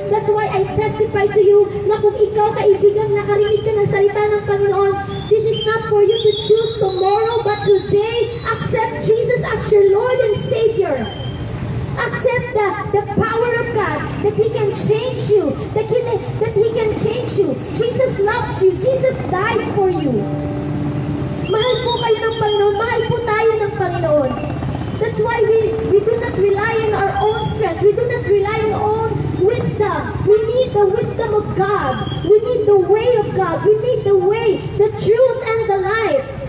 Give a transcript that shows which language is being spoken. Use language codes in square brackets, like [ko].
[en] That's why I testify to you [tl] na kung ikaw, kaibigan, nakarinig ka ng salita ng Panginoon, [en] this is not for you to choose tomorrow, but today, accept Jesus as your Lord and Savior. Accept the power of God, that He can change you, that He can change you. Jesus loves you. Jesus died for you. [tl] Mahal po kayo ng Panginoon. Mahal po tayo ng Panginoon. [en] That's why we do not rely on our own strength. We do not rely on our own wisdom. We need the wisdom of God. We need the way of God. We need the way, the truth, and the life.